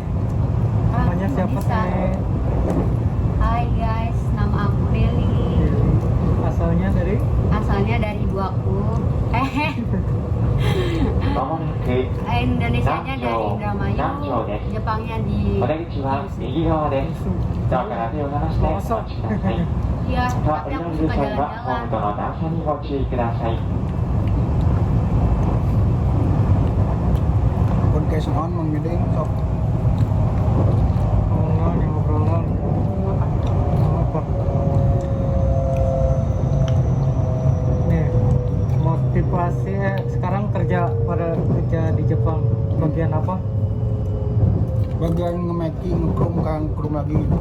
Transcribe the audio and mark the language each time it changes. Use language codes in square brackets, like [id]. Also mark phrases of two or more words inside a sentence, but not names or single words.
[id] Namanya siapa bisa. teh? Hai guys, nama aku Deli. Asalnya dari Asalnya dari ibu aku. Indonesianya dari Indramayu. Jepangnya di [ja] お出口は右側です。ドアから手を離してお待ちください。 [id] Iya, [ja] また [id] tapi [ja] 降 [id] aku [ja] りる [id] suka [ja] 際はホーム [id] jalan-jalan. [ja] との段差にご注意ください。 [id] Podcast on Mang Gedeng sok. ngobrol apa? Nih, motivasi sekarang kerja di Jepang bagian apa? Bagian nge-making, krum lagi gitu.